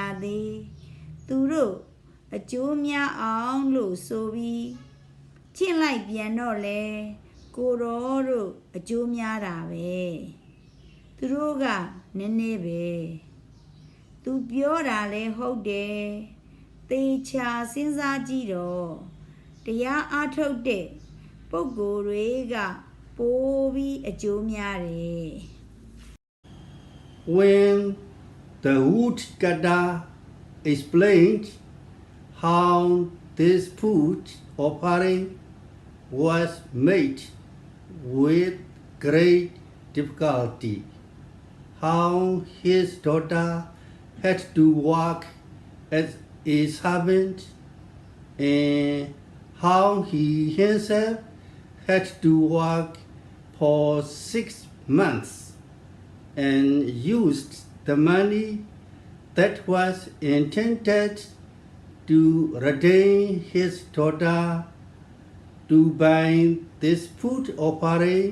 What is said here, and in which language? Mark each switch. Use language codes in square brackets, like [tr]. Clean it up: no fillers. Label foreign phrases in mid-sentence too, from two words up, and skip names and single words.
[my] သည်သူတို့အကျိုးများအောင်လို့ဆိုပြီးကျင့်လိုက်ပြန်တော့လေကိုတော်တို့အကျိုးများတာပဲသူတို့ကနည်းနည်းပဲသူပြောတာလဲဟုတ်တယ်သေချာစဉ်းစားကြည့်တော့တရားအားထုတ်တဲ့ပုဂ္ဂိုလ်တွေကပိုပြီးအကျိုးများတယ် [en] When the woodcutter explained how this food offering was made with great difficulty, how his daughter had to work as a servant, and how he himself had to work for 6 months and used the money that was intended to retain his daughter to buy this food offering.